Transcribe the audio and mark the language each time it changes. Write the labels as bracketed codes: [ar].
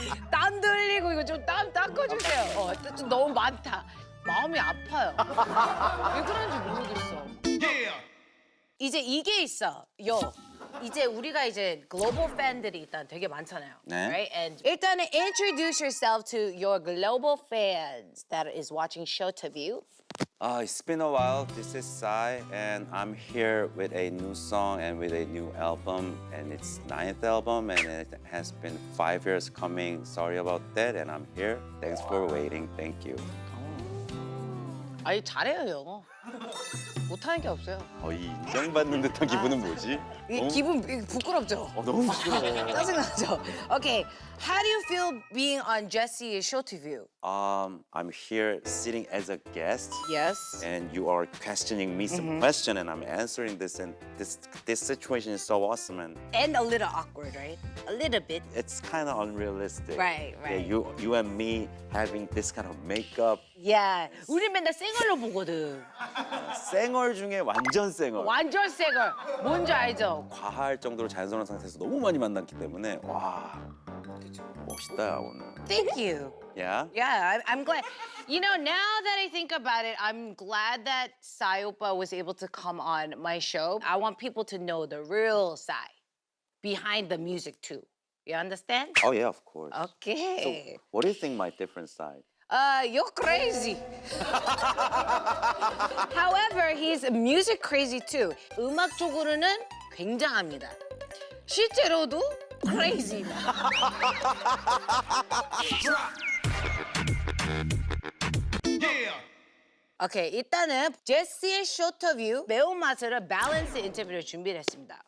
[ko] 땀도 흘리고 이거 좀 땀 닦아주세요. 좀 너무 많다. 마음이 아파요. 왜 그런지 모르겠어. 이제 이게 있어. 이제 우리가 이제 글로벌 팬들이 일단 되게 많잖아요. 네. [en] Right? And [ko] 일단은 [en] introduce yourself to your global fans that is watching Showteview. It's been a while. This is Sai, and I'm here with a new song and with a new album, and it's 9th album, and it has been 5 years coming. Sorry about that, and I'm here. Thanks for waiting. Thank you. [ko] 아니 잘해요 영어. 못하는 게 없어요. 이 인정받는 듯한 기분은 뭐지? 이 기분 부끄럽죠? 너무 부끄러워. 짜증나죠? [en] Okay, how do you feel being on Jesse's Showteview? I'm here sitting as a guest. Yes. And you are questioning me some question, and I'm answering this, and this situation is so awesome, and And a little awkward, right? A little bit. it's kind of unrealistic. Right, Yeah, right. you and me having this kind of makeup. Yeah. [ko] 우리 맨날 쌩얼로 보거든. 쌩얼 중에 완전 쌩얼. 완전 쌩얼. 뭔지 알죠? 과할 정도로 자연스러운 상태에서 너무 많이 만났기 때문에 와 멋있다 야, 오늘. [en] Thank you. Yeah. Yeah, I'm glad. You know, now that I think about it, I'm glad that Sai Oppa was able to come on my show. I want people to know the real Sai behind the music too. You understand? Oh yeah, of course. Okay. What do you think my different side? You're crazy. However, he's music crazy too. [ko] 음악 쪽으로는 굉장합니다. 실제로도 crazy입니다. 오케이, 일단은 제시의 쇼터뷰 매운맛으로 밸런스 인터뷰를 준비를 했습니다.